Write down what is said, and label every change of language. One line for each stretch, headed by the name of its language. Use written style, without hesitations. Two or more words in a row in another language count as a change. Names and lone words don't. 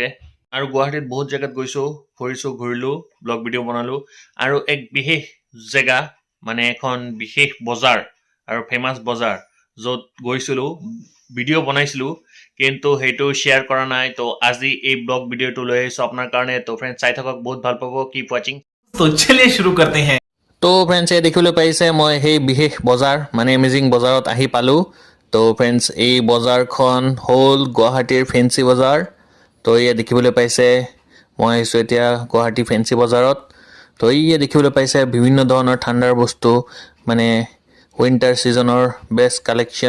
Assamese: আৰু গুৱাহাটীত বহুত জেগাত গৈছোঁ, ফুৰিছোঁ, ঘূৰিলোঁ, ব্লগ ভিডিঅ' বনালোঁ। আৰু এক বিশেষ জেগা, মানে এখন বিশেষ বজাৰ আৰু ফেমাছ বজাৰ, য'ত গৈছিলোঁ, ভিডিঅ' বনাইছিলোঁ, কিন্তু সেইটো শ্বেয়াৰ কৰা নাই। তো আজি এই ব্লগ ভিডিঅ'টো লৈ আহিছোঁ আপোনাৰ কাৰণে। তো ফ্ৰেণ্ড, চাই থাকক, বহুত ভাল পাব।
English: keep watching.
Hindi: तो चलिए शुरू करते हैं।
Assamese: তো ফ্ৰেণ্ডছ, এই দেখিবলৈ পাৰিছে মই সেই বিশেষ বজাৰ মানে এমেজিং বজাৰত আহি পালোঁ। তো ফ্ৰেণ্ডছ, এই বজাৰখন হ'ল গুৱাহাটীৰ ফেঞ্চি বজাৰ। তো এয়া দেখিবলৈ পাইছে মই আহিছোঁ এতিয়া গুৱাহাটী ফেঞ্চি বজাৰত। তো এয়া দেখিবলৈ পাইছে বিভিন্ন ধৰণৰ ঠাণ্ডাৰ বস্তু, মানে
English: winter seasonৰ best collection।